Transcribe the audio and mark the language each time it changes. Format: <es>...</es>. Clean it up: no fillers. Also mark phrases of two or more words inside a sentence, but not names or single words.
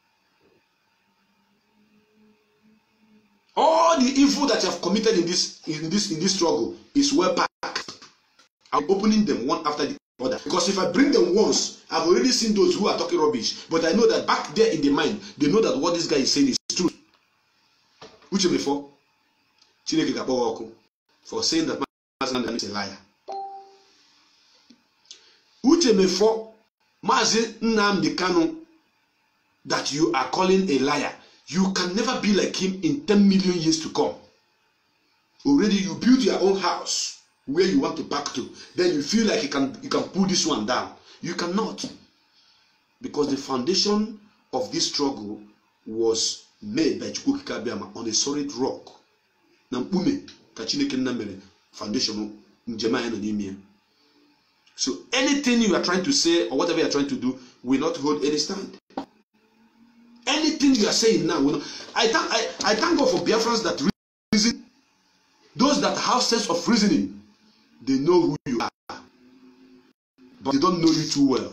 <en>All the evil that you have committed in this struggle is well packed. I'm opening them one after the other. Because if I bring them once, I've already seen those who are talking rubbish. But I know that back there in the mind, they know that what this guy is saying is true. Uche Mefo,</en> <ig>Chineke ga-akpọ ọkụ</ig> <en>for saying that Mazi Nnamdi Kanu is a liar. Uche Mefo, Mazi Nnamdi Kanu, that you are calling a liar. You can never be like him in 10 million years to come. Already you build your own house where you want to back to. Then you feel like you can pull this one down. You cannot. Because the foundation of this struggle was made by Chukwu Okike Abiama on a solid rock.</en> <ig>Nampume ka Chineke nna mere foundation njema ya no n'ime.</ig> <en>So anything you are trying to say or whatever you are trying to do will not hold any stand. Anything you are saying now will not. I thank God for Biafrans that reason. Those that have sense of reasoning, they know who you are, but they don't know you too well.</en>